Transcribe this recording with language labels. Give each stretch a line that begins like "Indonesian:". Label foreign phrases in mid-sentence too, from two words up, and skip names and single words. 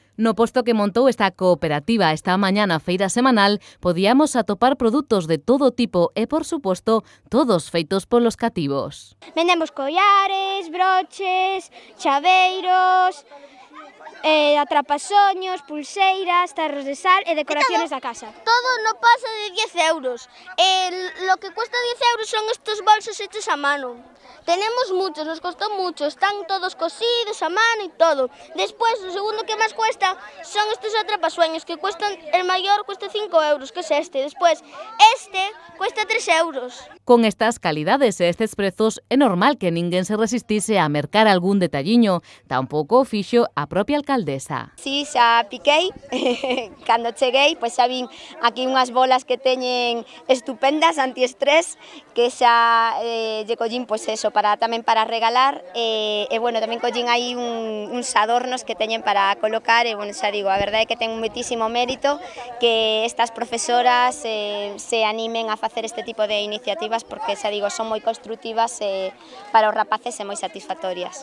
Galician: No posto que montou esta cooperativa esta mañá na feira semanal, podíamos atopar produtos de todo tipo e, por suposto, todos feitos polos cativos. Vendemos collares, broches, chaveiros, atrapasoños, pulseiras, tarros de sal e decoraciones da casa. Todo no pasa de 10 euros.
Spanish: Lo que cuesta 10 euros son estos bolsos hechos a mano. Tenemos muchos, nos costó mucho, están todos cosidos a mano y todo. Después, lo segundo que más cuesta son estos atrapasueños, que cuestan, el mayor cuesta 5 euros, que es este. Después, este cuesta 3 euros.
Galician: Con estas calidades e estes prezos, é normal que ninguén se resistise a mercar algún detalliño. Tampouco o fixo a propia alcaldesa. Si, xa piquei, cando cheguei, pois xa vin aquí unhas bolas que teñen estupendas, antiestrés, que xa lle collín, pois eso, tamén para regalar, e bueno, tamén collín aí uns adornos que teñen para colocar, e bueno, xa digo, a verdade é que ten un moitísimo mérito que estas profesoras se animen a facer este tipo de iniciativas, porque xa digo, son moi construtivas para os rapaces e moi satisfactorias.